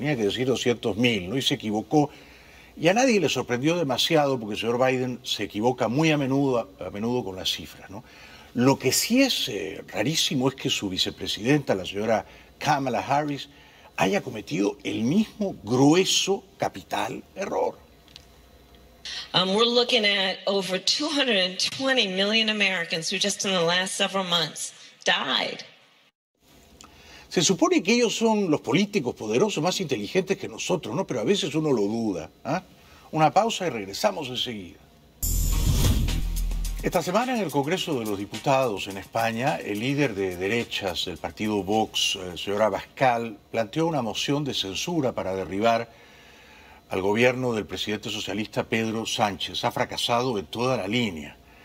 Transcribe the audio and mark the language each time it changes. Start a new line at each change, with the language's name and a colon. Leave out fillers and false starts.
Spanish: Tenía que decir 200 mil, ¿no? Y se equivocó. Y a nadie le sorprendió demasiado, porque el señor Biden se equivoca muy a menudo con las cifras, ¿no? Lo que sí es rarísimo es que su vicepresidenta, la señora Kamala Harris, haya cometido el mismo grueso capital error.
English: We're looking at over 220 million Americans who just in the last several months died.
Spanish: Se supone que ellos son los políticos poderosos más inteligentes que nosotros, ¿no? Pero a veces uno lo duda, ¿eh? Una pausa y regresamos enseguida. Esta semana en el Congreso de los Diputados en España, el líder de derechas del partido Vox, señor Abascal, planteó una moción de censura para derribar al gobierno del presidente socialista Pedro Sánchez. Ha fracasado en toda la línea.